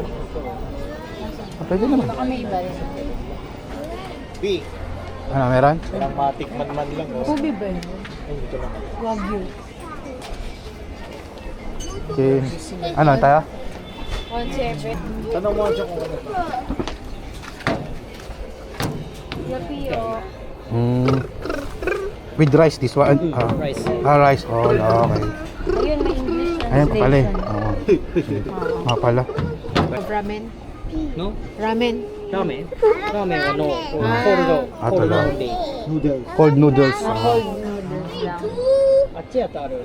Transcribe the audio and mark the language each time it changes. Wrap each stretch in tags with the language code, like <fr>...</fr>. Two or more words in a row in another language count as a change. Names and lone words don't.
<tl>Pwede naman. Baka may iba rin. B. Ano, meron? Parang matikman man lang. Oh. Kubi ba yun? Ay, dito lang. Wagyu. Okay. Ano, tayo? 1/7. Tanong mo siya kung ano to. Lapio.</tl> <en>With rice, this one? Rice. Rice. Oh, okay.</en> <tl>Ayun, may English Ayan pa pala eh. translation. Oo. Pala. Ramen. No? Ramen.</tl> <ja>Ramen? Ramenはno.コールド。あとだ。</ja> <en>cold only. Noodles. Cold noodles. Cold noodles</en> <tl>lang.</tl> <ja>あっちやとある。</ja>